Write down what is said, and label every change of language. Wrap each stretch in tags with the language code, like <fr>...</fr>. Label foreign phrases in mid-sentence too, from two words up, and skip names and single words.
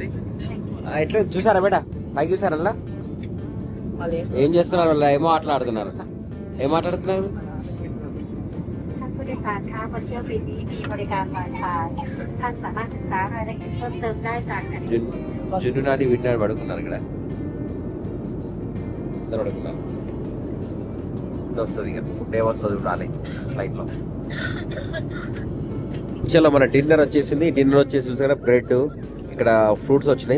<te>ఎట్లా చూసారా బేటా, పైకి చూసారా? ఏం చేస్తున్నారు వాళ్ళు? ఏమో ఆటలాడుతున్నారు. ఏం మాట్లాడుతున్నారు?</te> <th>ผู้โดยสารคะบนเที่ยวบินนี้มีบริการ Wi-Fi ท่านสามารถศึกษารายละเอียดเพิ่มเติมได้จากแผนที่</th> <te>జున్ను నాటి వింటాడు పడుకున్నారు ఇక్కడ. ఇద్దరు పడుకున్నారు. వస్తుంది ఇక ఫుడ్ ఏమొస్తుంది చూడాలి ఫ్లైట్లో. చలో మన డిన్నర్ వచ్చేసింది. డిన్నర్ వచ్చేసి చూసారా, బ్రెడ్, ఇక్కడ ఫ్రూట్స్ వచ్చినాయి.</te>